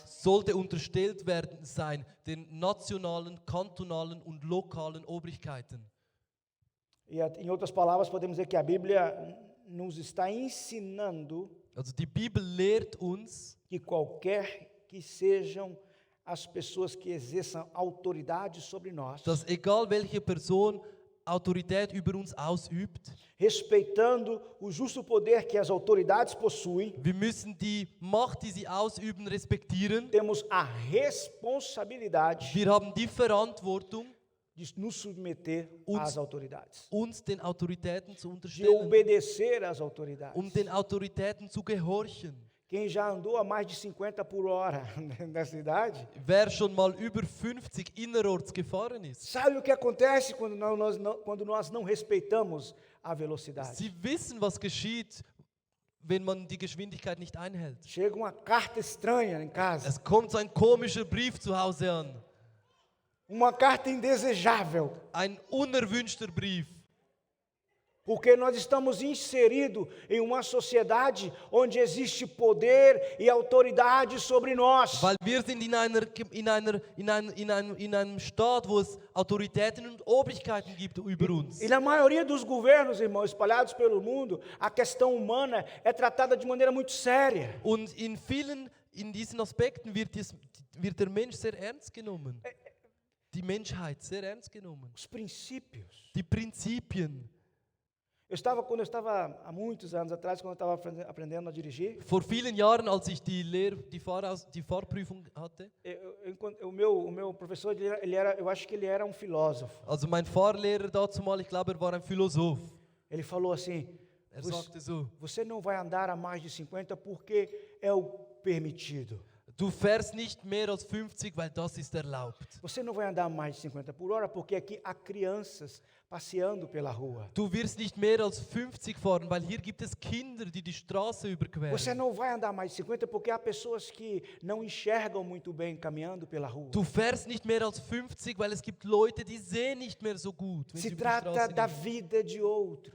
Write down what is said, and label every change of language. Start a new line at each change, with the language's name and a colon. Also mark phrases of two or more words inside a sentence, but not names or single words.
German: sollte unterstellt werden sein den nationalen, kantonalen und lokalen Obrigkeiten.
Portuguese: E em outras palavras, podemos dizer que a Bíblia nos está ensinando
German: Also die Bibel lehrt uns,
Portuguese: que qualquer que sejam as pessoas que exerçam autoridade sobre nós,
German: dass egal welche Person Autorität über uns ausübt,
Portuguese: respeitando o justo poder que as autoridades possuem,
German: wir müssen die Macht, die sie ausüben, respektieren.
Portuguese: temos a responsabilidade
German: Wir haben die Verantwortung,
Portuguese: de nos submeter
German: Uns-
Portuguese: às autoridades,
German: uns den Autoritäten zu
Portuguese: de
German: unterstellen,
Portuguese: obedecer às autoridades.
German: den Autoritäten zu gehorchen.
Portuguese: Quem já andou a mais de 50 por hora nessa idade,
German: Wer schon mal über 50 innerorts gefahren ist,
Portuguese: sabe o que acontece quando nós não respeitamos a velocidade?
German: sie wissen, was geschieht, wenn man die Geschwindigkeit nicht einhält.
Portuguese: Chega uma carta estranha em casa,
German: Es kommt so ein komischer Brief zu Hause an,
Portuguese: uma carta indesejável,
German: ein unerwünschter Brief,
Portuguese: porque nós estamos inseridos em uma sociedade onde existe poder e autoridade sobre nós.
German: weil wir sind in einem Staat, wo es Autoritäten und Obrigkeiten gibt über uns.
Portuguese: E na maioria dos governos, irmãos, espalhados pelo mundo, a questão humana é tratada de maneira muito séria.
German: Und in diesen Aspekten wird der Mensch sehr ernst genommen. Die Menschheit sehr ernst genommen.
Portuguese: Os princípios.
German: Die Prinzipien.
Portuguese: Quando eu estava há muitos anos atrás, quando eu estava aprendendo a dirigir,
German: Vor vielen Jahren, als ich die Fahrprüfung hatte,
Portuguese: o meu professor, eu acho que ele era um filósofo.
German: also mein Fahrlehrer dazumal, ich glaube, war ein Philosoph.
Portuguese: Ele falou assim:
German: Sagte so,
Portuguese: você não vai andar a mais de 50 porque é o permitido.
German: du fährst nicht mehr als 50, weil das ist erlaubt.
Portuguese: Você não vai andar a mais de 50 por hora porque aqui há crianças passeando pela rua.
German: Du wirst nicht mehr als 50 fahren, weil hier gibt es Kinder, die die Straße
Portuguese: Você
German: überqueren.
Portuguese: não vai andar mais de 50 porque há pessoas que não enxergam muito bem caminhando pela rua.
German: Du fährst nicht mehr als 50, weil es gibt Leute, die sehen nicht mehr so gut, wenn sie
Portuguese: Se
German: über die
Portuguese: trata
German: Straße
Portuguese: da
German: gehen.
Portuguese: vida de outros.